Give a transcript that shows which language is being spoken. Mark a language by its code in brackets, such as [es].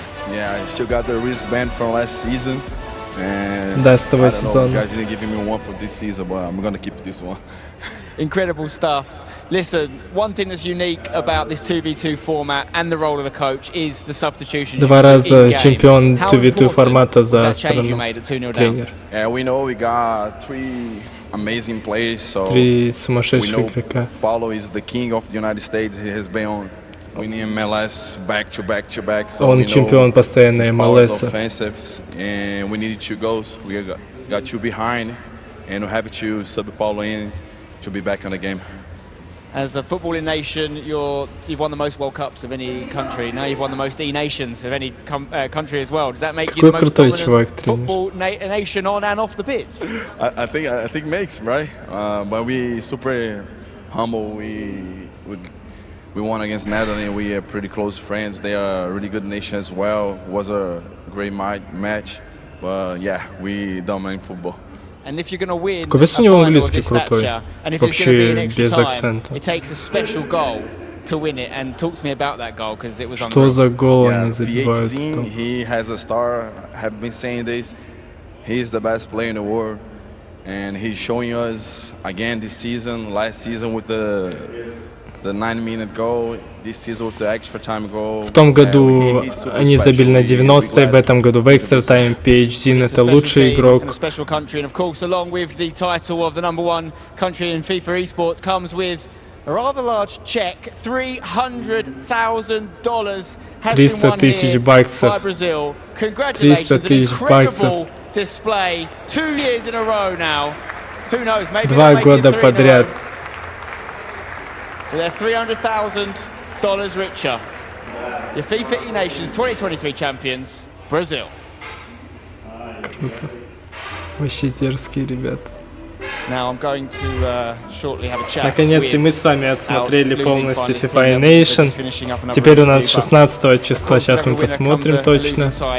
[en] Yeah, I still got the wristband from last season. And [ru] да, с того сезона. [en] You guys didn't give me one for this season, but I'm gonna keep this one. Incredible stuff. Listen, one thing that's unique about this 2v2 format and the role of the coach is the substitution. [ru] 2 раза чемпион 2v2 формата за страну. Тренер. [en] Yeah, we know we got 3 amazing players, so [ru] 3 сумасшедших игрока. [en] Paulo is the king of the United States. He has been on winning MLS back to back. So [ru] он чемпион постоянно MLS. [en] And we needed 2 goals. We got 2 behind, and we're happy to sub Paulo in to be back on the game. As a footballing nation, you've won the most World Cups of any country. Now you've won the most eNations of any country as well. Does that make you the most dominant football nation on and off the pitch? I think makes, right? But we super humble. We won against Netherlands. We are pretty close friends. They are a really good nation as well. It was a great match. But yeah, we dominate football. And if you're going to win [ru] Капец, у него английский крутой. Вообще без акцента. [en] It takes a special goal to win it. And talk to me about that goal because it was unreal. [ru] Что за гол они забивают? [en] He has a star. Have been saying this. He's the best player in the world, and he's showing us again this season. Last season with the 9-minute goal. This season with the extra time goal. [ru] В том году они забили на 90-й, в этом году в экстра тайм. PHZ это лучший игрок. [en] And a special country, and of course, along with the title of the #1 country in FIFA esports, comes with a rather large check. $300,000 has been won here by Brazil. Congratulations, an incredible display. 2 years in a row now. Who knows? Maybe [ru] 2 года подряд. [en] They're $300,000 richer. The FIFA eNations 2023 champions, Brazil. [ru] Круто. Вообще дерзкие ребята. [en] Now I'm going to shortly have a chat. [ru] Наконец-то мы с вами отсмотрели полностью FIFA eNations. Теперь у нас 16 числа, сейчас мы посмотрим точно.